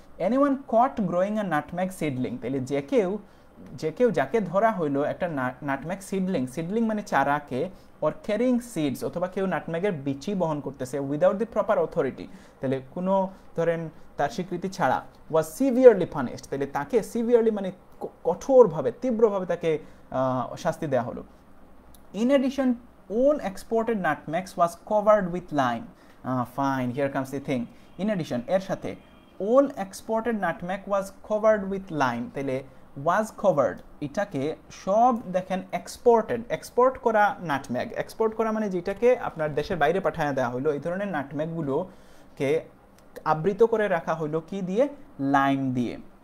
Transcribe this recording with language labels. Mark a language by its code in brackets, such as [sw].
[en] anyone caught growing a nutmeg seedling, [bn] তাহলে যে কেউ যাকে ধরা হইলো একটা নাটমেগ সিডলিং মানে চারাকে, [en] or carrying seeds [bn] অথবা কেউ নাটমেগের বিচি বহন করতেছে [en] without the proper authority, [bn] তাহলে কোনো ধরেন তার স্বীকৃতি ছাড়া, [en] was severely punished, [bn] তাহলে তাকে সিভিয়ারলি মানে কঠোরভাবে তীব্রভাবে তাকে শাস্তি দেওয়া হলো। [en] In addition all exported nutmegs was covered with lime. Fine, here comes the thing. In addition, [bn] এর সাথে [en] all exported nutmeg was covered with lime, [bn] তাহলে [en] was covered [bn] এটাকে সব দেখেন এক্সপোর্ট করা নাটমেগ, এক্সপোর্ট করা মানে যেটাকে আপনার দেশের বাইরে পাঠানো দেওয়া হলো, এই ধরনের নাটমেগগুলোকে আবৃত করে রাখা হলো কি দিয়ে? লাইম দিয়ে।